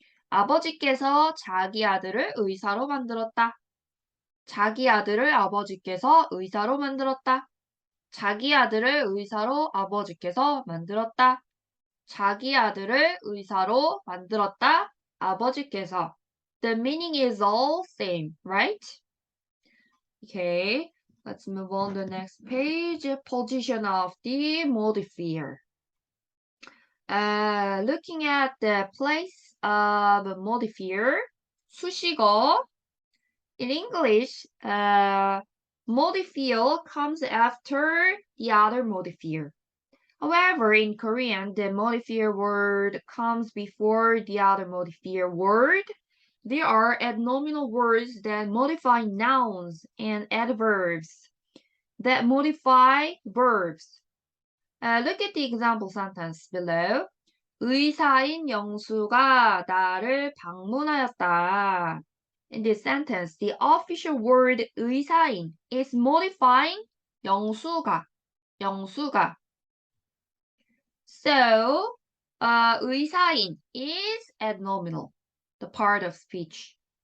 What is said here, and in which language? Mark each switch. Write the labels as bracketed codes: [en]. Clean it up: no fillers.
[ko] 아버지께서 자기 아들을 의사로 만들었다. 자기 아들을 아버지께서 의사로 만들었다. 자기 아들을 의사로 아버지께서 만들었다. 자기 아들을 의사로 만들었다. 아버지께서. [en] The meaning is all same, right? Okay. Let's move on to the next page. Position of the modifier. Looking at the place of modifier, 수식어. In English, modifier comes after the other modifier. However, in Korean, the modifier word comes before the other modifier word. There are adnominal words that modify nouns and adverbs that modify verbs. Look at the example sentence below. [ko] 의사인 영수가 나를 방문하였다. [en] In this sentence, the official word 의사인 is modifying 영수가. So, 의사인 is adnominal, the part of speech.